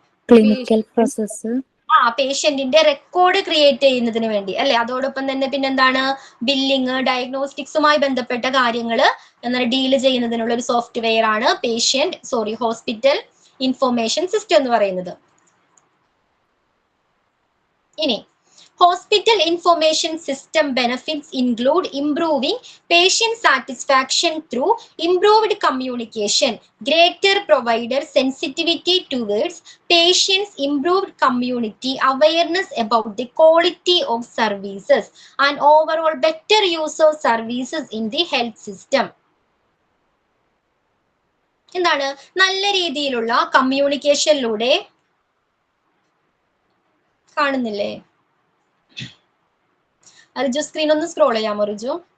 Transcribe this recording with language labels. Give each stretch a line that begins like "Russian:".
Malayalam: Clinical process. പേഷ്യന്റിന്റെ record create ചെയ്യുന്നതിന് വേണ്ടി അല്ലെ. അതോടൊപ്പം തന്നെ പിന്നെന്താണ്? ബില്ലിങ്, ഡയഗ്നോസ്റ്റിക്സുമായി ബന്ധപ്പെട്ട കാര്യങ്ങൾ ഡീൽ ചെയ്യുന്നതിനുള്ള ഒരു സോഫ്റ്റ്വെയർ ആണ് ഹോസ്പിറ്റൽ ഇൻഫർമേഷൻ സിസ്റ്റം എന്ന് പറയുന്നത്. ഇനി
English: hospital information system benefits include improving patient satisfaction through improved communication, greater provider sensitivity towards patients, improved community awareness about the quality of services, and overall better use of services in the health system.
Malayalam: എന്താണ്? നല്ല രീതിയിലുള്ള കമ്മ്യൂണിക്കേഷനിലൂടെ കാണുന്നില്ലേ? Riju screen ഒന്ന് scroll ചെയ്യാമോ റിജു?